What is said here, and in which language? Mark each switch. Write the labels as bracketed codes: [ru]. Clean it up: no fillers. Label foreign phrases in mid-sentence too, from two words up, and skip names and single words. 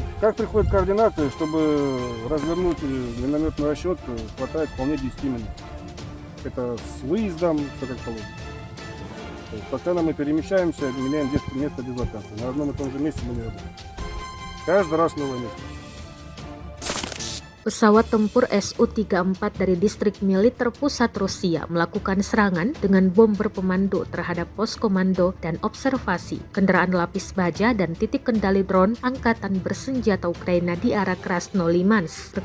[ru] Как приходят координаты, чтобы развернуть минометный расчет, хватает вполне 10 минут. Это с выездом, все как положено. То есть постоянно мы перемещаемся, меняем место дислокации. На одном и том же месте мы не работаем. Каждый раз новое место. [id] Pesawat tempur Su-34 dari distrik militer pusat Rusia melakukan serangan dengan bom berpemandu terhadap pos komando dan observasi, kendaraan lapis baja dan titik kendali drone angkatan bersenjata Ukraina di arah Krasnolimansk.